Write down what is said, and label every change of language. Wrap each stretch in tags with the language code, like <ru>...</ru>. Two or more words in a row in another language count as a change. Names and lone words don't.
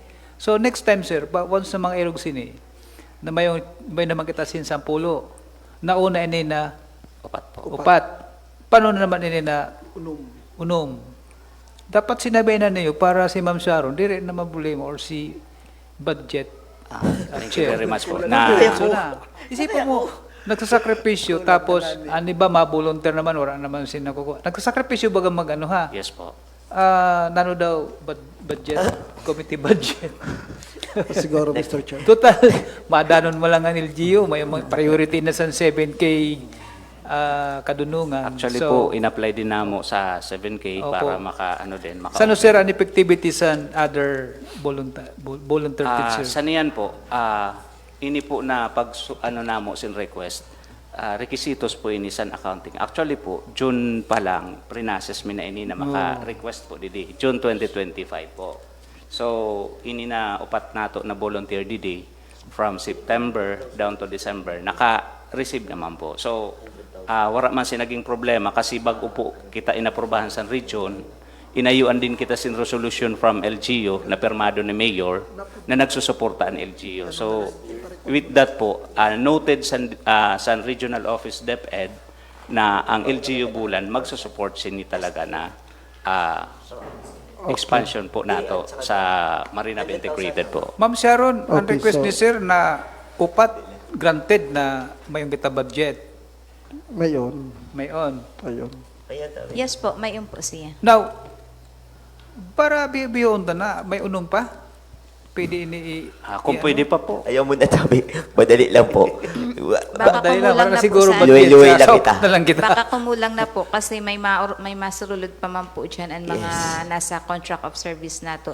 <en>So next time</en> <bks>sir, once na mga irog sini, na may naman kita sin 10, nauna ini na upat. Paano naman ini na unom? Dapat sinabi na niyo para si Ma'am Sharon, dire na mabulimo or si budget.</bks> <en>Thank you very much po.</en> <tl>Isipin mo, nagsasakripisyo, tapos, ano ba, ma-volunteer naman, wala naman sinakukuha.</tl> <bks>Nagsasakripisyo baga mag-ano ha?</bks> <en>Yes po.</en> <bks>Nano daw, budget, committee budget. Siguro, Mr. Chair. Total, madanon mo lang ang LGU, may priority na sa 7K kadunungan. Actually po, in-apply din namo sa 7K para Saan sir ang effectivity sa</bks> <en>other volunteer teachers?</en> <bks>Sa niyan po, ini po na pag namo sin request, requisitos po ini sa accounting. Actually po, June pa lang, pre-process mi na ini na maka-request po didi. June 2025 po. So, ini na upat nato na volunteer didi</bks> <en>from September down to December.</en> <bks>Naka-receive naman po. So, wala man sinaging problema kasi bago po kita inaprubahan sa region, inayuan din kita sin resolution</bks> <en>from LGU</en> <bks>na permado ni Mayor na nagsusuporta ang LGU.</bks> <en>So, with that</en> <bks>po, noted sa Regional Office DepEd na ang LGU Bulan magsusupport sini talaga na expansion po nato sa Marina Bay Integrated po. Ma'am Sharon, ang</bks> <en>Okay,</en> <bks>request so- ni sir na upat granted na mayong kita budget. Mayon. Mayon.</bks> <tl>Ayun.</tl> <bks>Yes po, may po siya. Now, para biyond na, may unom pa? Pwede ini...</bks> <tl>Kung pwede pa po.</tl> <bks>Ayaw mo na tabi. Madali lang po. Baka Dali lang, kumulang para na po siguro sa... budget Luwi-luwi sa lang soft kita. na lang kita. Baka kumulang na po kasi may masululod pa man po dyan ang mga nasa</bks> <en>contract of service</en> <bks>nato.</bks>